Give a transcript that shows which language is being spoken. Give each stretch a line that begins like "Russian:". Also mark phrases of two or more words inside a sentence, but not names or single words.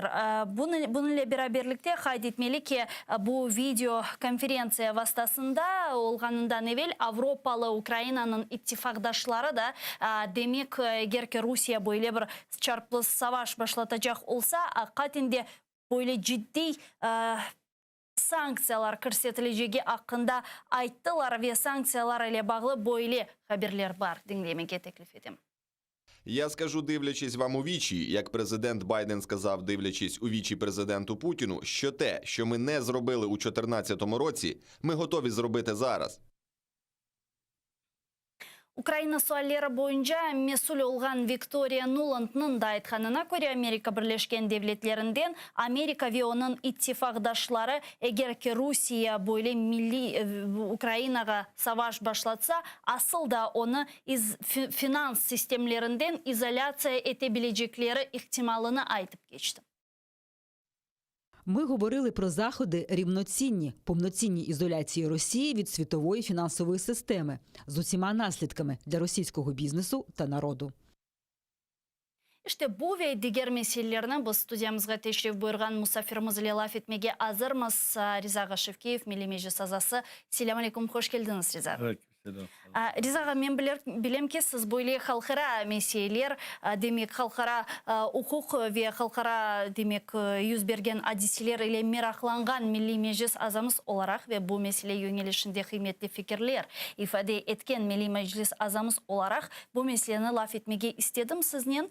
Crimean Tatar: Bunun ile beraberlikte kaydetmeli ki bu video konferensiya vasıtasında olganından evvel Avrupalı Ukrayna'nın ittifakdaşları da demek gerçi Rusya böyle bir çarpıcı savaş başlatacak olsa hakikatinde böyle ciddi sanksiyalar körsetileceği hakkında ayttılar ve sanksiyalar ile bağlı böyle haberler var. Dinlemeye teklif edeyim.
Ukrainian: Я скажу, дивлячись вам у вічі, як президент Байден сказав, дивлячись у вічі президенту Путіну, що те, що ми не зробили у 2014 році, ми готові зробити зараз.
Crimean Tatar: Ukrayna sualleri boyunca mesul olgan Victoria Nuland'ın da aytkanına göre Amerika Birleşken Devletlerinden Amerika ve onun ittifakdaşları eğer ki Rusya böyle milli Ukrayna'ga savaş başlatsa asıl da onu finans sistemlerinden izolasiya edebilecekleri ihtimalını aytıp geçti.
Ukrainian: Ми говорили про заходи рівноцінні, повноцінній ізоляції Росії від світової фінансової системи з усіма наслідками для російського бізнесу та народу.
Crimean Tatar: İşte bu ve diğer meselelerini bu stüdyamızga teşrif buyurgan musafirimiz ile laf etmege hazırmız. Riza Gashevkeyev, Milli Meclis azası. Selamun aleyküm, hoş geldiniz Riza. Riza, men bilem ki siz böyle halkara meseleler, demek halkara hukuk ve halkara demek yüz bergen hadiseler ile meraklangan Milli Meclis azamız olarak ve bu mesele yönelişinde kıymetli fikirler ifade etken Milli Meclis azamız olarak bu meseleni laf etmege istedim sizden.